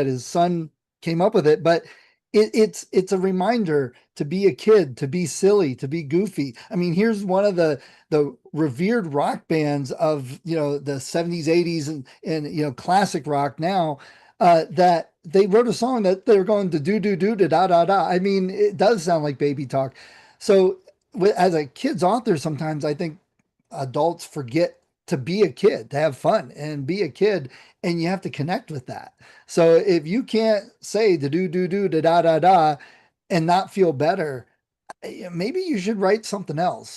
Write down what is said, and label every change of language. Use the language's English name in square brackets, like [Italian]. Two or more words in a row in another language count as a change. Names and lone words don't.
[English] His son came up with it, but it's a reminder to be a kid, to be silly, to be goofy. I mean, here's one of the revered rock bands of the 70s, 80s, and classic rock now, that they wrote a song that they're going to do da da da. I mean, it does sound like baby talk. So as a kid's author, sometimes I think adults forget to be a kid, to have fun and be a kid, and you have to connect with that. So if you can't say the do da da da da and not feel better, maybe you should write something else.